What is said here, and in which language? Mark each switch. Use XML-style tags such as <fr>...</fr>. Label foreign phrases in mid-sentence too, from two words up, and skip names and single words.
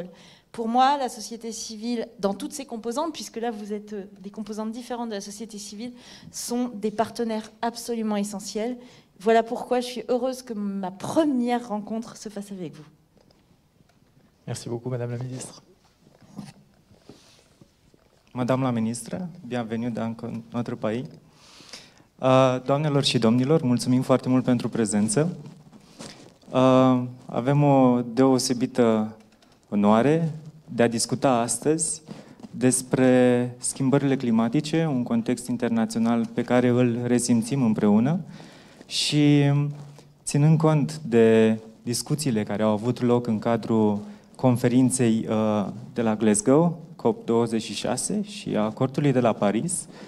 <fr>Pour moi, la société civile, dans toutes ses composantes, puisque là vous êtes des composantes différentes de la société civile, sont des partenaires absolument essentiels. Voilà pourquoi je suis heureuse que ma première rencontre se fasse avec vous. Merci beaucoup, Madame la Ministre. Madame la Ministră, bienvenue dans notre pays.</fr> <ro>Doamnelor și domnilor, mulțumim foarte mult pentru prezență. Avem o deosebită onoare de a discuta astăzi despre schimbările climatice, un context internațional pe care îl resimțim împreună și ținând cont de discuțiile care au avut loc în cadrul conferinței de la Glasgow, COP26 și a acordului de la Paris,</ro>